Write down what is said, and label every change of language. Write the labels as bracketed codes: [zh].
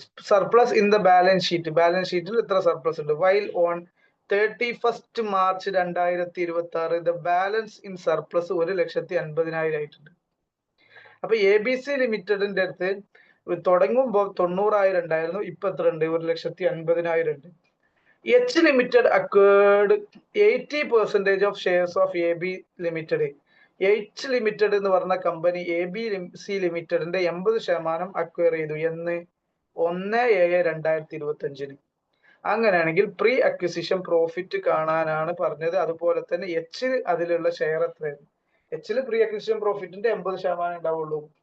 [en] surplus in the balance [ml] ഷീറ്റിൽ എത്ര surplus ഉണ്ട്? [en] while on 31st March 2026 the balance in surplus [ml] 1,50,000 ആയിട്ടുണ്ട്. അപ്പൊ ABC ലിമിറ്റഡിന്റെ അടുത്ത് തുടങ്ങുമ്പോൾ 90,000 ഉണ്ടായിരുന്നു. ഇപ്പൊ എത്ര ഉണ്ട്? 1,50,000 ഉണ്ട്. [en] H Limited acquired 80% of shares of AB Limited. [ml] H limited എന്ന് പറഞ്ഞ കമ്പനി ABC ലിമിറ്റഡിന്റെ 80% അക്വയർ ചെയ്തു. എന്ന് 1/7/2025. അങ്ങനെയാണെങ്കിൽ പ്രീ അക്വിസിഷൻ പ്രോഫിറ്റ് കാണാനാണ് പറഞ്ഞത്. അതുപോലെ തന്നെ എച്ച് അതിലുള്ള ഷെയർ എത്രയാണ്? എച്ചിൽ പ്രീ അക്വിസിഷൻ പ്രോഫിറ്റിന്റെ 80% ഉണ്ടാവുള്ളൂ.